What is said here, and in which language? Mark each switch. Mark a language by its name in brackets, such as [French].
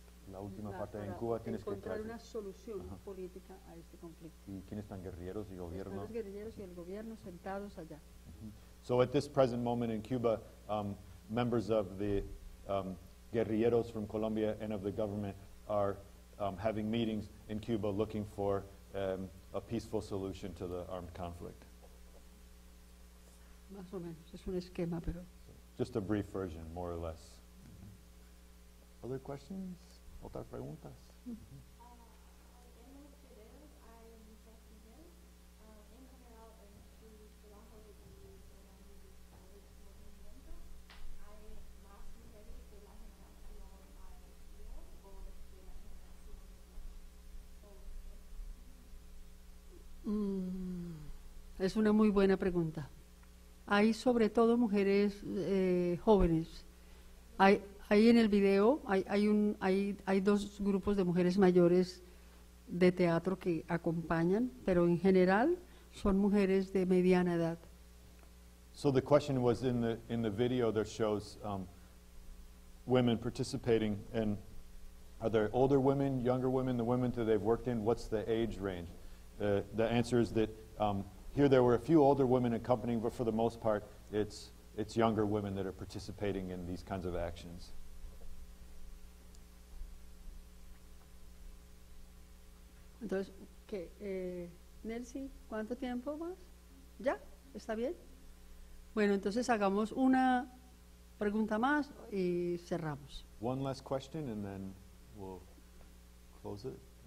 [Spanish] La última parte en Cuba tienes que encontrar una solución política a este conflicto. ¿Y quiénes están guerrilleros y gobierno? Están los guerrilleros y el gobierno sentados allá. [English] So at this present moment in Cuba, members of the guerrilleros from Colombia and of the government are having meetings in Cuba looking for a peaceful solution to the armed conflict. [Spanish] Más o menos, es un esquema, pero... [English] Just a brief version, more or less. Other questions? [Spanish] ¿Otras preguntas? Es una muy buena pregunta. Hay sobre todo mujeres jóvenes. Hay en el video, hay dos grupos de mujeres mayores de teatro que acompañan, pero en general son mujeres de mediana edad. [English] So the question was in the video that shows women participating, and are there older women, younger women, the women that they've worked in, what's the age range? The answer is that here there were a few older women accompanying, but for the most part it's younger women that are participating in these kinds of actions. [Spanish] Entonces, ¿qué? Nelcy, ¿cuánto tiempo más? ¿Ya? ¿Está bien? Bueno, entonces hagamos una pregunta más y cerramos. [English] One last question and then we'll close it.